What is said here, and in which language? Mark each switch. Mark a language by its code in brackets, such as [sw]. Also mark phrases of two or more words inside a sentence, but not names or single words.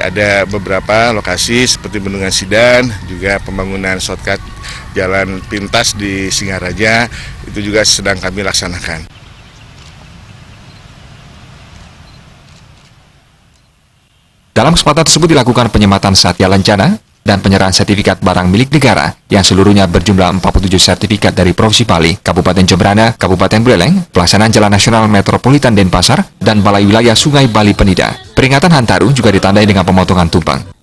[id] Ada beberapa lokasi seperti Bendungan Sidan, juga pembangunan shortcut jalan pintas di Singaraja, itu juga sedang kami laksanakan. Dalam kesempatan tersebut dilakukan penyematan Satya Lencana dan penyerahan sertifikat barang milik negara yang seluruhnya berjumlah 47 sertifikat dari Provinsi Bali, Kabupaten Jemberana, Kabupaten Buleleng, Pelaksanaan Jalan Nasional Metropolitan Denpasar, dan Balai Wilayah Sungai Bali Penida. Peringatan Hantaru juga ditandai dengan pemotongan tumpeng.